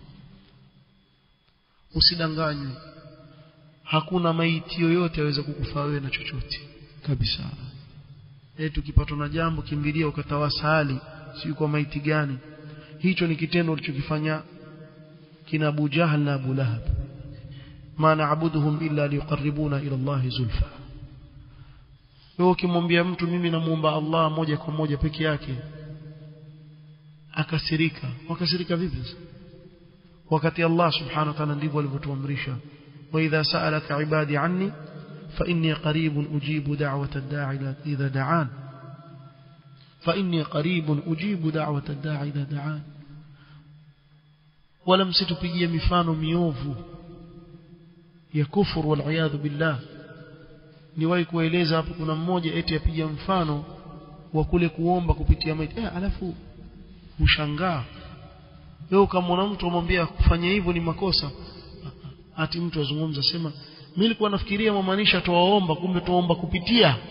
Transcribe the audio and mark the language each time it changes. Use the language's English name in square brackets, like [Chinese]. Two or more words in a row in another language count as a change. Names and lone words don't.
[Swahili] Usidanganywe. Hakuna maiti yoyote aweza kukufaa wewe na chochote kabisa. Tukipatwa na jambo kimbilia ukatawasali, si kwa maiti gani. Hicho ni kitendo ulichokifanya kina Abu Jahal na Abu Lahab. [Arabic] ما نعبدهم إلا ليقربونا إلى الله زلفى. [Swahili] Wewe ukimwambia mtu mimi namuomba Allah moja kwa moja peke yake, akasirika. Wakasirika vipi? Wakati Allah [Arabic] سبحانه وتعالى [Swahili] ndivyo alivyotuamrisha, [Arabic] وإذا سألك عبادي عني فإني قريب أجيب دعوة الداع إذا دعان. فإني قريب أجيب دعوة الداع إذا دعان. [Swahili] Wala msitupigie mifano miovu ya kufuru [Arabic] والعياذ بالله. [Swahili] Niwahi kueleza hapo, kuna mmoja eti apiga mfano wa kule kuomba kupitia maiti. Alafu ushangaa wewe kama mtu umwambia kufanya hivyo ni makosa, ati mtu azungumza sema mimi nilikuwa nafikiria maanisha tuwaomba, kumbe tuomba kupitia.